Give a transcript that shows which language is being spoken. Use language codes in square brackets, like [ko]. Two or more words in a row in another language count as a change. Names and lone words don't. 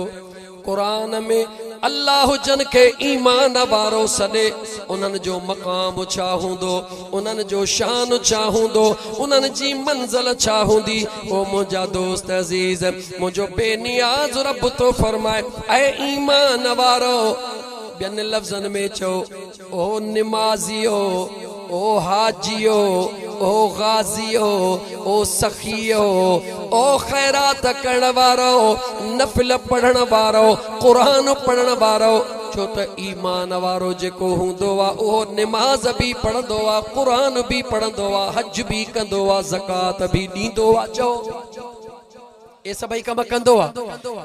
[sd] क़ुरान में अल्लाह जन खे ईमान वारो सॾे उन्हनि जो मक़ाम छा हूंदो, उन्हनि जो शान छा हूंदो, उन्हनि जी मंज़िल छा हूंदी। ओ मुंहिंजा दोस्त अज़ीज़, मुंहिंजो बेनियाज़ रब तो फरमाए ऐ ईमान वारो। ॿियनि लफ़्ज़नि में चओ ओ निमाज़ियो, ओ हाजियो, ओ गाज़ियो, ओ सखियो, ओ खैरात करण वारो, नफ़िल पढ़ण वारो, क़ुरान पढ़ण वारो। छो त ईमान वारो जेको हूंदो आहे उहो निमाज़ बि पढ़ंदो आहे, क़ुरान बि पढ़ंदो आहे, हज बि कंदो आहे, ज़कात बि ॾींदो आहे। चओ ये सभई कम कंदो आहे।